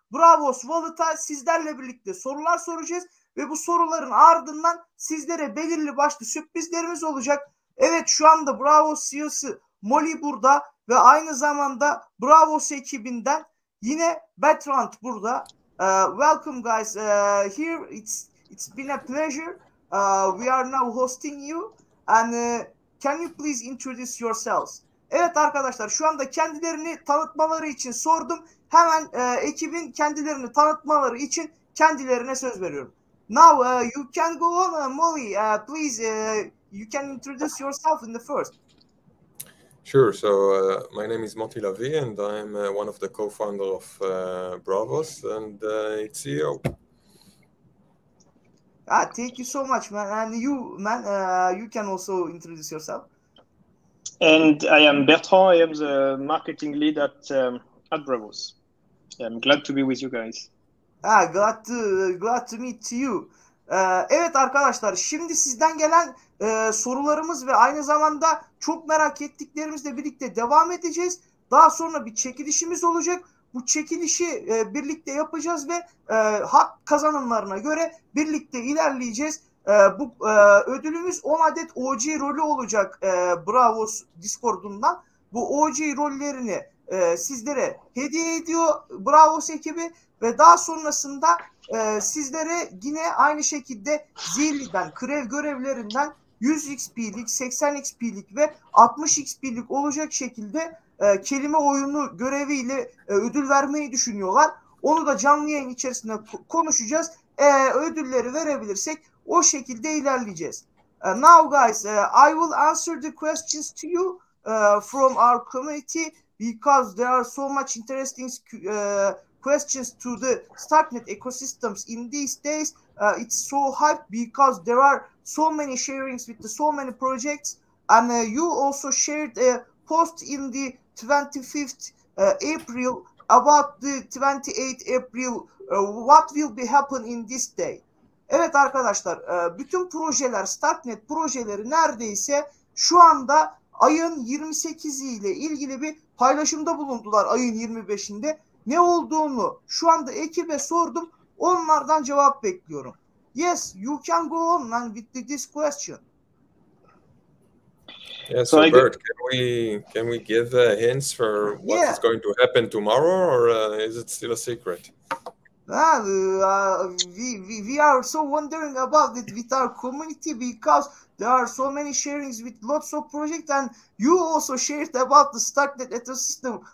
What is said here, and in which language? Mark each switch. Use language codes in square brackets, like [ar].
[tr] Braavos Wallet'a sizlerle birlikte sorular soracağız ve bu soruların ardından sizlere belirli başlı sürprizlerimiz olacak. Evet, şu anda Braavos CEO'su Molly burada ve aynı zamanda Braavos ekibinden yine Bertrand burada. [en] Welcome guys. Here it's been a pleasure. We are now hosting you and can you please introduce yourselves? [tr] Evet arkadaşlar, şu anda kendilerini tanıtmaları için sordum. Hemen ekibin kendilerini tanıtmaları için kendilerine söz veriyorum. [en] Now you can go on, Molly. Please, you can introduce yourself in the first. Sure. So my name is Monty Lavie, and I'm one of the co-founder of Braavos and its CEO. Thank you so much, man. And you, man, you can also introduce yourself. And I am Bertrand. I am the marketing lead at Braavos. I'm glad to be with you guys. Glad to meet you. [tr] Evet arkadaşlar, şimdi sizden gelen sorularımız ve aynı zamanda çok merak ettiklerimizle birlikte devam edeceğiz. Daha sonra bir çekilişimiz olacak. Bu çekilişi birlikte yapacağız ve hak kazanımlarına göre birlikte ilerleyeceğiz. Bu ödülümüz 10 adet OG rolü olacak Braavos Discord'undan. Bu OG rollerini sizlere hediye ediyor Braavos ekibi ve daha sonrasında sizlere yine aynı şekilde zirliden, krev görevlerinden 100 XP'lik, 80 XP'lik ve 60 XP'lik olacak şekilde kelime oyunu göreviyle ödül vermeyi düşünüyorlar. Onu da canlı yayın içerisinde konuşacağız. Ödülleri verebilirsek o şekilde ilerleyeceğiz. [en] Now guys, I will answer the questions to you from our community because there are so much interesting questions to the Starknet ecosystems in these days. It's so hyped because there are so many sharings with so many projects, and you also shared a post in the 25th April about the 28th April. What will be happen in this day? [tr] Evet arkadaşlar, bütün projeler, Starknet projeleri neredeyse şu anda ayın 28'i ile ilgili bir paylaşımda bulundular ayın 25'inde. Ne olduğunu şu anda ekibe sordum. Onlardan cevap bekliyorum. [en] Yes, you can go on man with this question. Yeah, so Bert, can we give hints for what is going to happen tomorrow, or is it still a secret? We are so wondering about it with our community because there are so many sharings with lots of projects, and you also shared about the Starknet ecosystem.